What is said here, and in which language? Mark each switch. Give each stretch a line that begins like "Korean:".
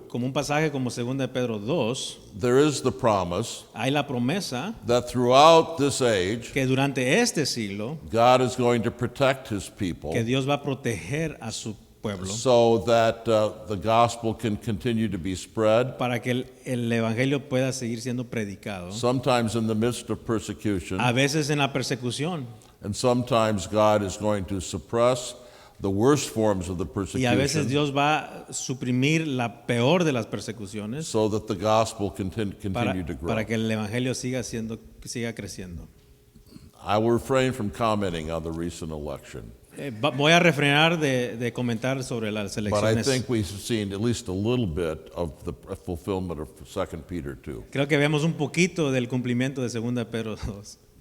Spanish: como un pasaje como 2 de Pedro 2,
English: there is the promise
Spanish: hay la promesa
English: that throughout this age,
Spanish: que durante este siglo,
English: God is going to protect his people
Spanish: que Dios va a proteger a su pueblo
English: so that the gospel can continue to be spread,
Spanish: para que el evangelio pueda seguir siendo predicado.
English: sometimes in the midst of persecution,
Spanish: A veces en la persecución
English: and sometimes God is going to suppress the worst forms of the
Spanish: y a veces
English: persecution
Spanish: Dios va a suprimir la peor de las persecuciones
English: so that the gospel can
Spanish: para,
English: continue to grow.
Spanish: para que el evangelio siga creciendo.
English: I will refrain from commenting on the recent election,
Spanish: Voy a refrenar de comentar sobre las
English: but I
Spanish: elecciones.
English: think we've seen at least a little bit of the fulfillment of 2 Peter 2.
Spanish: Creo que vemos un poquito del cumplimiento de 2 Pedro 2.